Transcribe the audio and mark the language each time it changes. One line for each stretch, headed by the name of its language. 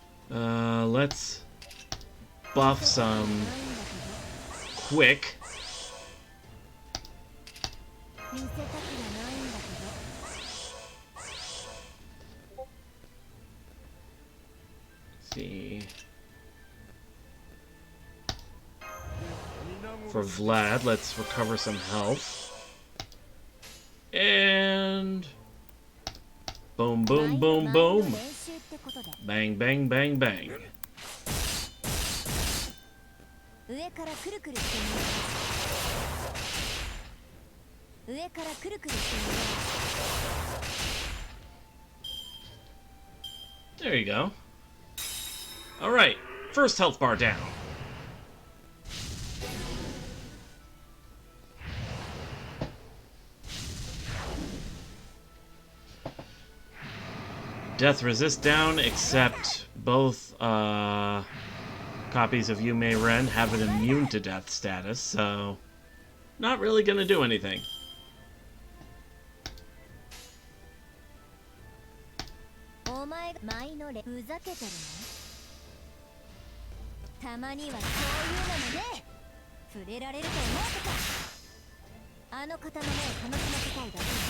English: Let's buff some quick.
Japanese: 見せたくはないんだけど。
English: See. For Vlad, let's recover some health. And boom, boom, boom, boom. Bang, bang, bang, bang.
Japanese: 上からくるくるしてみよう。上からくるくるしてみよう。
English: There you go. Alright, first health bar down. Death resist down, except both copies of Yume Ren have an immune to death status, so not really gonna do anything.
Japanese: お前が前のれふざけてるの？たまにはそういうのもね。触れられると思うとか。あの方の目を楽しませたいだけ。